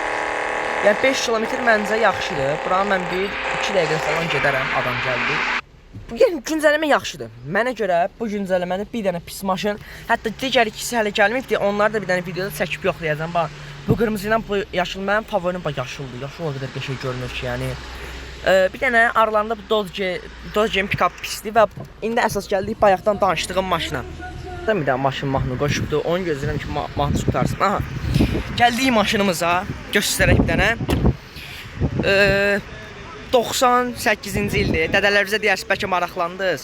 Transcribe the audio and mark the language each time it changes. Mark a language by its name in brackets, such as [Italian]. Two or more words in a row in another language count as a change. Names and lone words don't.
[Azerbaijani] Yəni 5 kilometr məncə yaxşıdır. Bura mən 1-2 dəqiqə falan gedərəm, adam gəldi. Yəni güncəlləmə yaxşıdır. Mənə görə bu güncəlləmədə bir dənə pis maşın, hətta digər ikisi hələ gəlməyibdi. Onları da bir dənə videoda çəkib yoxlayacağam. Bax, bu qırmızı ilə bu yaşıl mənim favorim yaşıldır. Yaşıl o qədər qəşəng görünür ki, yəni. Bir dənə aralarında bu Dodge pick-up pisdir və indi əsas gəldik bayaqdan danışdığım maşına. Bir dənə maşın mahnı qoşubdu. Onu gözləyirəm ki, mahnı qutarsın. Aha. Gəldik maşınımıza. Göstərək bir dənə. 98-ci ildir. Dədələrimizə deyərsiniz, bəlkə maraqlandınız.